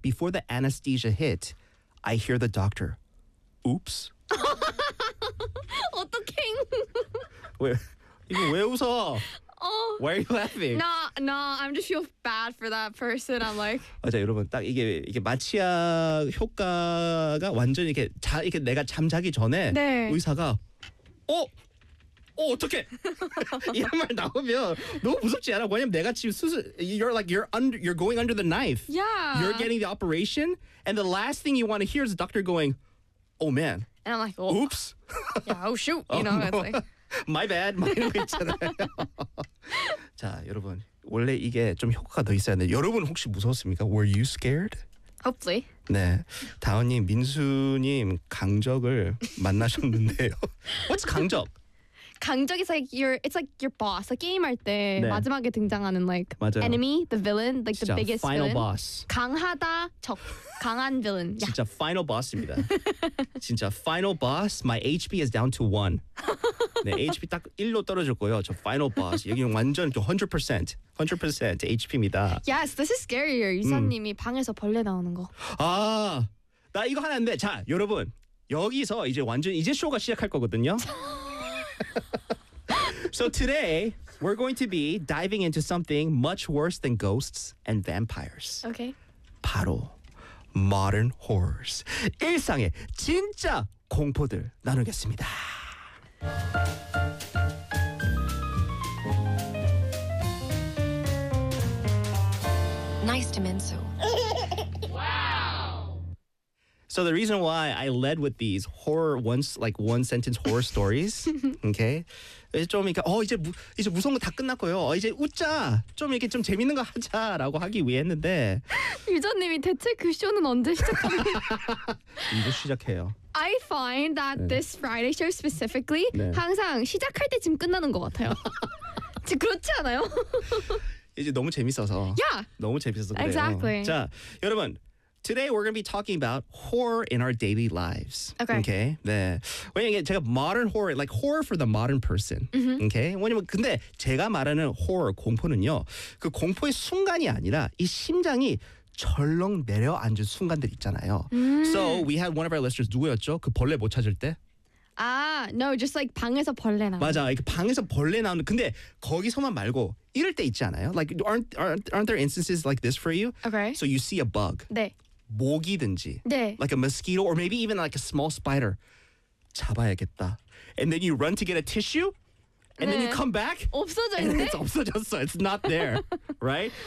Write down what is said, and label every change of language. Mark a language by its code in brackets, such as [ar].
[en] Before the anesthesia hit, I hear the doctor. Oops. [ko] 어떡해. 왜, 이거 왜 웃어? [en] Oh. Why are you laughing? No, I'm just feel bad for that person. I'm like. [ko] 맞아, 여러분, 딱 이게 마취약 효과가 완전히 이렇게 내가 잠자기 전에 네. 의사가 어떡해 이런 말 나오면 너무 무섭지 않아? 왜냐면 내가 지금 수술 [en] you're going under the knife. Yeah. You're getting the operation, and the last thing you want to hear is the doctor going, "Oh man." And I'm like, oh. "Oops." Yeah. Oh shoot. You know, it's like. My bad. [ko] 자, 여러분. 원래 이게 좀 효과가 더 있어야 되는데 여러분 혹시 무서웠습니까? [en] Were you scared? Hopefully. [ko] 네. 다은님, 민수님, 강적을 만나셨는데요. [en] What's 강적? 강적 is like it's like your boss. Like [ko] 게임할 때 네. 마지막에 등장하는 [en] like [ko] 맞아요. [en] enemy, the villain, like the biggest final villain. boss. [ko] 강하다, 적. 강한 villain. [en] 진짜 yeah. final boss입니다. 진짜 final boss. My HP is down to 1. [ko] 네, HP 딱 1로 떨어졌고요. [en] 저 final boss. [ko] 여기는 완전 100% HP입니다. [en] Yes, this is scarier. [ko] 유사님이 방에서 벌레 나오는 거. 아, 나 이거 하나인데. 자, 여러분. 여기서 이제 완전 이제 쇼가 시작할 거거든요. [en] So today, we're going to be diving into something much worse than ghosts and vampires. Okay. 바로 modern horrors. [ko] 일상의 진짜 공포들 나누겠습니다. 나이스 민수. [en] So the reason why I led with these horror once like one sentence horror stories, okay? [ko] 이제 좀 이렇게 이제 무서운 거 다 끝났고요. 이제 웃자. 좀 이렇게 좀 재밌는 거 하자라고 하기 위해 했는데 유저님이 대체 그 쇼는 언제 시작하는 거예요? 이제 시작해요. [en] I find that 네. this Friday show specifically 네. [ko] 항상 시작할 때 지금 끝나는 것 같아요. 지금 그렇지 않아요? 이제 너무 재밌어서. [en] Yeah. [ko] 너무 재밌어서 그래요. [en] Exactly. [ko] 자, 여러분. [en] Today we're going to be talking about horror in our daily lives. Okay. [ko] 네. 왜냐면 제가 [en] modern horror, like horror for the modern person. Mm-hmm. Okay. [ko] 왜냐면 근데 제가 말하는 horror, 공포는요. 그 공포의 순간이 아니라 이 심장이 철렁 내려앉은 순간들 있잖아요. [en] So we had one of our listeners, [ko] 누구였죠? 그 벌레 못 찾을 때? [en] No, just like [ko] 방에서 벌레 나오는. 맞아, 이렇게 방에서 벌레 나오는. 근데 거기서만 말고 이럴 때 있잖아요. [en] Like aren't there instances like this for you? Okay. So you see a bug. [ko] 네. 모기든지. 네. [en] Like a mosquito or maybe even like a small spider. [ko] 잡아야겠다. [en] And then you run to get a tissue. And 네. then you come back. [ko] 없어졌네. [en] And it's [ko] 없어졌어. [en] It's not there, right?